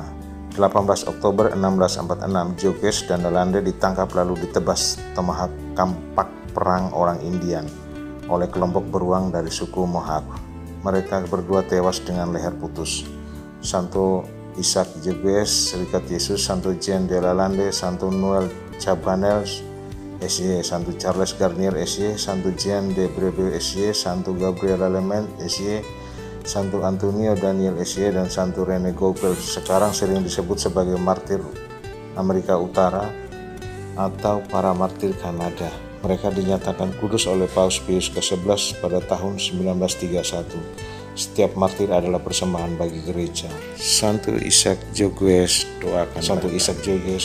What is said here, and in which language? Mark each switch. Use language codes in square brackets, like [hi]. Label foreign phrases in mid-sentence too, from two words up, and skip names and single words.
[id] 18 Oktober 1646, Jogues dan Lalande ditangkap lalu ditebas tomahawk kampak perang orang Indian oleh kelompok beruang dari suku Mohawk. Mereka berdua tewas dengan leher putus. Santo Ishak Jogues, Serikat Yesus, Santo Jean de Lalande, Santo Noel Chabanel, S.Y., Santo Charles Garnier, S.Y., Santo Jean de Brebeuf, S.Y., Santo Gabriel Lallement, S.Y., Santo Antonio Daniel, S.Y., dan Santo Rene Goupil sekarang sering disebut sebagai martir Amerika Utara atau para martir Kanada. Mereka dinyatakan kudus oleh Paus Pius ke-11 pada tahun 1931. Setiap martir adalah persembahan bagi gereja. Santo Ishak Jogues, doakan Santo Ishak Jogues.